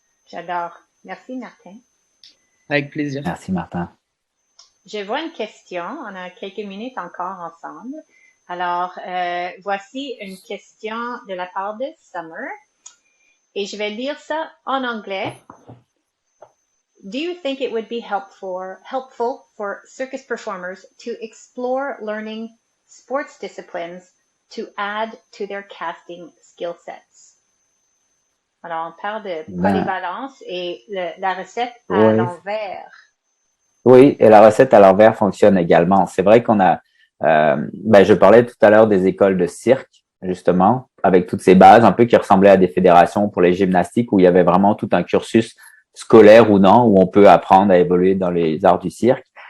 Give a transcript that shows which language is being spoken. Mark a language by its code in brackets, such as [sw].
[fr] J'adore. Merci, Martin. Avec plaisir. Merci, Martin. Je vois une question. On a quelques minutes encore ensemble. Alors, voici une question de la part de Summer. Et je vais lire ça en anglais. [en] Do you think it would be helpful for circus performers to explore learning sports disciplines to add to their casting skill sets? [fr] Alors, on parle de polyvalence et la recette à l'envers. Oui, et la recette à l'envers fonctionne également. C'est vrai qu'on a, je parlais tout à l'heure des écoles de cirque, justement, avec toutes ces bases un peu qui ressemblaient à des fédérations pour les gymnastiques où il y avait vraiment tout un cursus scolaire ou non, où on peut apprendre à évoluer dans les arts du cirque.